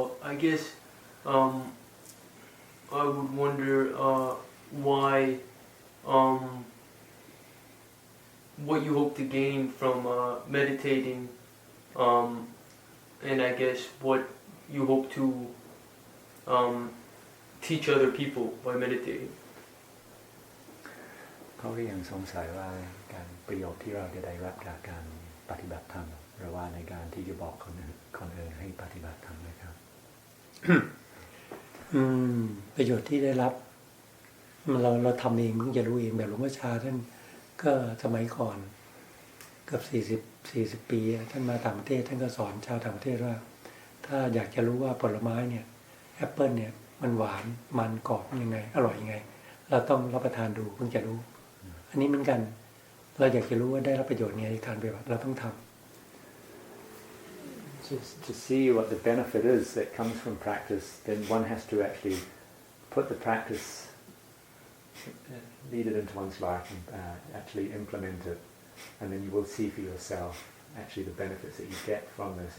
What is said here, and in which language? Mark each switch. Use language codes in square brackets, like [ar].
[en] I guess I would wonder why what you hope to gain from meditating, and I guess what you hope to teach other people by meditating. [th] เขาก็ยังสงสัยว่าการประโยชน์ที่เราจะได้รับจากการปฏิบัติธรรมหรือว่าในการที่จะบอกคนอื่นให้ปฏิบัติธรรมนะครับ ประโยชน์ที่ได้รับเราทำเองเพิ่งจะรู้เองแบบหลวงพ่อชาท่านก็สมัยก่อนเกือบ40 ปีท่านมาต่างประเทศท่านก็สอนชาวต่างประเทศว่าถ้าอยากจะรู้ว่าผลไม้เนี่ยแอปเปิลเนี่ยมันหวานมันกรอบยังไงอร่อยยังไงเราต้องรับประทานดูเพิ่งจะรู้อันนี้เหมือนกันเราอยากจะรู้ว่าได้รับประโยชน์ในการปฏิบัติเราต้องทำ [en] Just to see what the benefit is that comes from practice, then one has to actually put the practice, lead it into one's life and actually implement it. And then you will see for yourself actually the benefits that you get from this.